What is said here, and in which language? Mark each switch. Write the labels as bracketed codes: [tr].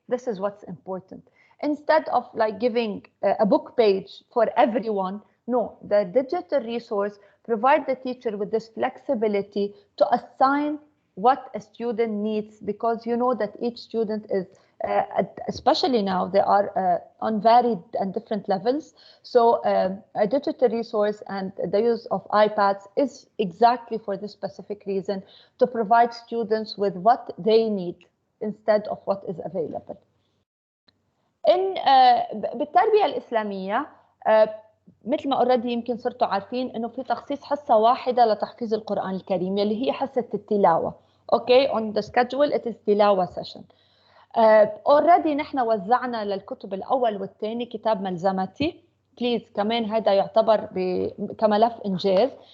[en] This is what's important. Instead of like giving a book page for everyone, no, the digital resource provides the teacher with this flexibility to assign what a student needs, because you know that each student is, especially now, they are on varied and different levels. So a digital resource and the use of iPads is exactly for this specific reason, to provide students with what they need instead of what is available. [ar] بالتربية الإسلامية مثل ما اوريدي يمكن صرتوا عارفين انه في تخصيص حصة واحدة لتحفيظ القرآن الكريم اللي هي حصة التلاوة. [en] Okay, on the schedule it is تلاوة session. [ar] اوريدي نحن وزعنا للكتب الاول والثاني كتاب ملزمتي. بليز كمان هذا يعتبر كملف انجاز.